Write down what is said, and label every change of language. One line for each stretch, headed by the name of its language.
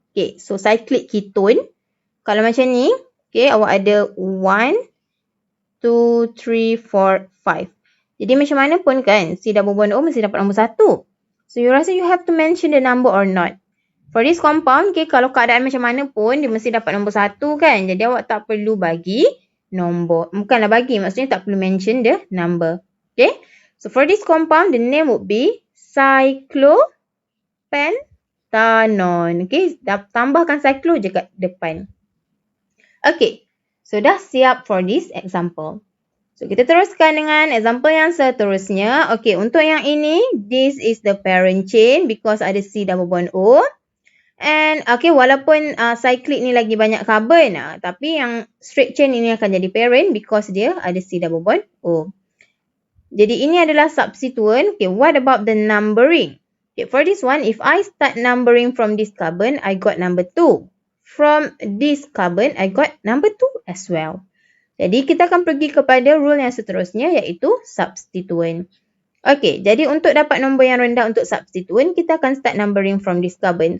Malay: Okay, so cyclic ketone. Kalau macam ni, okay, awak ada 1, 2, 3, 4, 5. Jadi macam mana pun kan, C double bond O mesti dapat nombor 1.
English: So you rasa you have to mention the number or not? For this compound,
Malay: okay, kalau keadaan macam mana pun, dia mesti dapat nombor 1 kan. Jadi awak tak perlu bagi nombor. Bukanlah bagi, maksudnya tak perlu
English: mention the number. Okay, so for this compound, the name would be cyclopentanol.
Malay: betanon. Okay, tambahkan cyclo je kat depan.
English: Okay, so
Malay: dah siap
English: for this example.
Malay: So, kita teruskan dengan example yang seterusnya.
English: Okay,
Malay: untuk yang ini,
English: this is the parent chain because ada C double bond O.
Malay: And, okay, walaupun cyclic ni lagi banyak carbon, tapi yang straight chain ini akan jadi parent because dia ada C double bond O. Jadi, ini adalah substituent.
English: Okay, what about the numbering? Okay, for this one, if I start numbering from this carbon, I got number 2. From this carbon, I got number 2 as well.
Malay: Jadi, kita akan pergi kepada rule yang seterusnya iaitu substituent. Okey, jadi untuk dapat nombor yang rendah untuk substituent, kita akan start numbering
English: from this carbon.